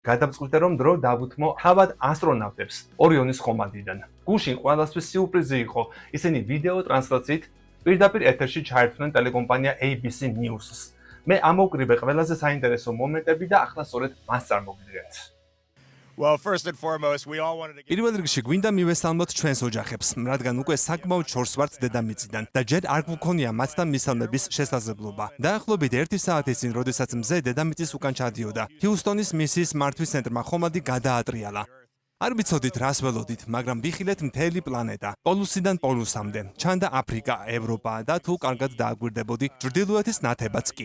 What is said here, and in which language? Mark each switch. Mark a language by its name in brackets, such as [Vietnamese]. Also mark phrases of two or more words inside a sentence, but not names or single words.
[Georgian] გადამწყვიტე რომ დრო დავუთმო თავად ასტრონავტებს ორიონის ხომალდიდან. გუშინ ყველასთვის სიურპრიზი იყო, ისინი ვიდეო ტრანსლაციით პირდაპირ ეთერში ჩაერთვნენ ტელეკომპანია ABC News-ს. მე ამოვკრიბე ყველაზე საინტერესო მომენტები და ახლა სწორედ მას წარმოგიდგენთ. [English] Well, first and foremost, we all wanted to get [Georgian] პირველ რიგში გვინდა მივესალმოთ ჩვენს ოჯახებს, რადგან უკვე საკმაოდ შორს ვართ დედამიწიდან და ჯერ არ გვქონია მათთან მისალმების შესაძლებლობა. დაახლოებით 1 საათის წინ, როდესაც მზე დედამიწის უკან ჩადიოდა, ჰიუსტონის მისიის მართვის ცენტრმა ხომალდი გადაატრიალა. არ ვიცოდით რას ველოდით, მაგრამ ვიხილეთ მთელი პლანეტა, პოლუსიდან პოლუსამდე, ჩანდა აფრიკა, ევროპა და თუ კარგად დააგვირდებოდი, ჩრდილოეთის ნათებაც კი.